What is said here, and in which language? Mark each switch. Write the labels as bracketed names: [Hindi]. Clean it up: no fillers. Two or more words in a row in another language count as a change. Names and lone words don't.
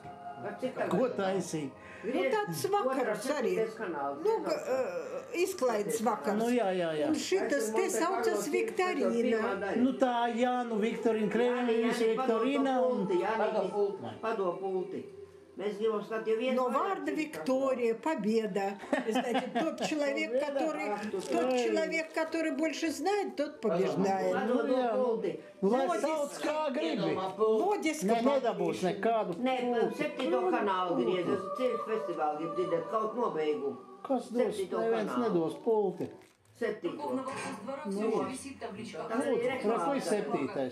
[Latvian] Ko taisīt? Nu tāds vakars arī. Nu, izklaides vakars. Nu jā. Un šitas te saucas Viktorīna. Nu tā, jā, nu Viktorīna, Krēviņas, Viktorīna un... Pado pulti. [Russian] Мы сделаем статью. Но варда Виктория, победа. Знаете, тот человек, который больше знает, тот побеждает. [Latvian] Lai sauc kā gribi. Lodiska nedabūs nekādu. Nē, 7. kanālu griezes, cirks festivāli grib dzirdēt kaut nobeigumu. Kas dos? Neviens nedos pulti. 7. [Russian] Какой 7?